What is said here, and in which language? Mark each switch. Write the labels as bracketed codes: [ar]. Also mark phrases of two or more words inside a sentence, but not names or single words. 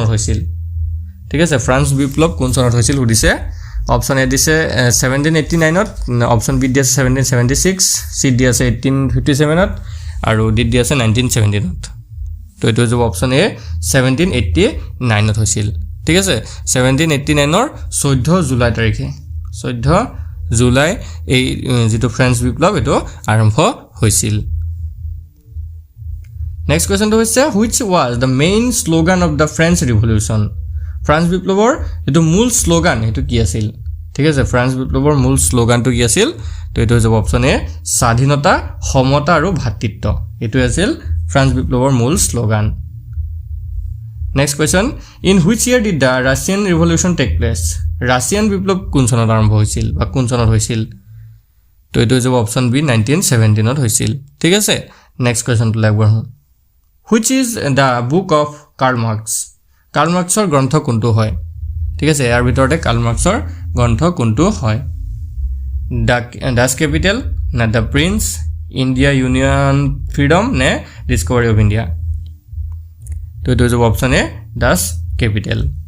[as] হৈছিল ঠিক আছে ফ্ৰান্স বিপ্লৱ কোন চনত হৈছিল সুধিছে অপশ্যন এ দিছে 1789 ত অপশ্যন বি দি আছে 1776 সি দি আছে 1857 ত আৰু ডি দি আছে 1917 ত তো এটো যে অপশ্যন এ 1789 ত হৈছিল ঠিক আছে 1789 ৰ 14 জুলাই তাৰিখে 14 জুলাই এই যেটো ফ্ৰেঞ্চ বিপ্লৱ এটো আৰম্ভ হৈছিল নেক্সট কোৱেশ্যনটো হৈছে [en] which was the main slogan of the French revolution [as] ফ্ৰান্স বিপ্লৱৰ এটো মূল স্লোগান এটো কি আছিল ঠিক আছে ফ্ৰান্স বিপ্লৱৰ মূল স্লোগানটো কি আছিল তো এটো হৈছে অপশ্যন এ স্বাধীনতা সমতা আৰু ভাতৃত্ব এটো আছিল ফ্ৰান্স বিপ্লৱৰ মূল স্লোগান [en] next question in which year did the Russian revolution take place [as] ৰাছিয়ান বিপ্লৱ কোন চনত আৰম্ভ হৈছিল বা কোন চনত হৈছিল তো এটো হৈছে অপশ্যন বি 1917 ত হৈছিল ঠিক আছে নেক্সট কোৱেশ্যনটো লাগবৰ [en] which is the book of [as] কাৰ্ল মাৰ্কছৰ গ্ৰন্থ কোনটো হয় ঠিক আছে ইয়াৰ ভিতৰতে কাৰ্ল মাৰ্কছৰ গ্ৰন্থ কোনটো হয় ডাচ কেপিটেল না দ্য প্ৰিন্স ইণ্ডিয়া ইউনিয়ন ফ্ৰীডম নে ডিস্কভাৰী অফ ইণ্ডিয়া তো এইটো হ'ব অপশ্যন এ ডাচ কেপিটেল